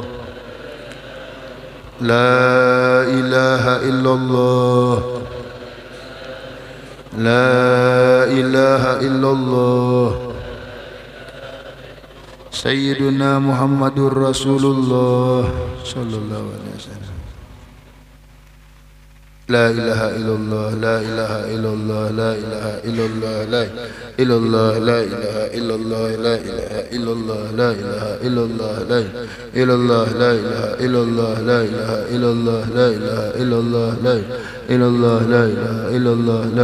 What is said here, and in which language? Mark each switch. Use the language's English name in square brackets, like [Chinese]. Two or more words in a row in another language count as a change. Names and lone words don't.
[Arabic] لا إله إلا الله. لا إله إلا الله. سيدنا محمد رسول الله صلى الله عليه وسلم. لا إله إلا الله، لا إله إلا الله، لا إله إلا الله، لا إلا الله، لا إله إلا الله، لا إله إلا الله، لا إله إلا الله، لا إلا الله، لا إله إلا الله، لا إله إلا الله، لا إله إلا الله، لا إلا الله، لا إله إلا الله، لا